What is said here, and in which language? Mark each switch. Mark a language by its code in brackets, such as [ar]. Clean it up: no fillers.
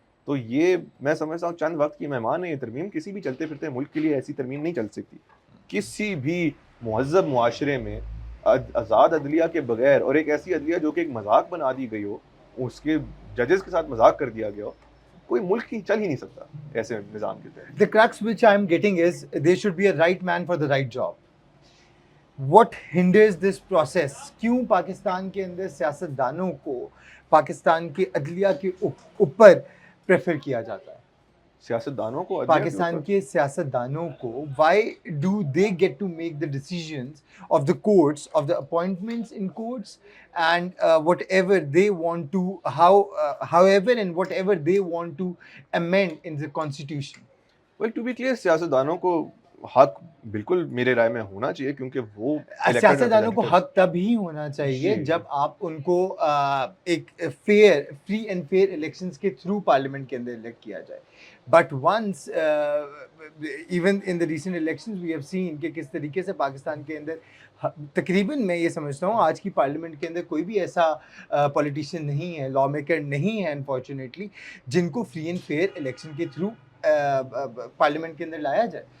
[ur] تو یہ میں سمجھتا ہوں چند وقت کی مہمان ہے یہ ترمیم. کسی بھی چلتے پھرتے ملک کے لیے ایسی ترمیم نہیں چل سکتی. کسی بھی مہذب معاشرے میں آزاد عدلیہ کے بغیر, اور ایک ایسی عدلیہ جو کہ ایک مذاق بنا دی گئی ہو, اس کے ججز کے ساتھ مذاق کر دیا گیا ہو, کوئی ملک ہی چل ہی نہیں سکتا ایسے نظام کے تحت. [en] The crux which I'm getting is there should be a right man for the right job. What hinders this process? [ur] کیوں پاکستان کے اندر سیاست دانوں کو پاکستان کے عدلیہ کے اوپر پریفر کیا جاتا ہے؟ سیاست دانوں کو پاکستان کے سیاست دانوں کو [en] why do they get to make the decisions of the courts, of the appointments in courts, and whatever they want to, however and whatever they want to amend in the constitution? well to be clear, [ur] سیاست دانوں کو حق بالکل میرے رائے میں ہونا چاہیے, کیونکہ وہ سیاست دانوں کو حق تب ہی ہونا چاہیے جب آپ ان کو ایک فری اینڈ فیئر الیکشنز کے تھرو پارلیمنٹ کے اندر الیکٹ کیا جائے. [en] but once even in the recent elections we have seen [ur] کہ کس طریقے سے پاکستان کے اندر تقریباً میں یہ سمجھتا ہوں آج کی پارلیمنٹ کے اندر کوئی بھی ایسا پولیٹیشین نہیں ہے, لا میکر نہیں ہے انفارچونیٹلی, جن کو فری اینڈ فیئر الیکشن کے تھرو پارلیمنٹ کے اندر لایا جائے.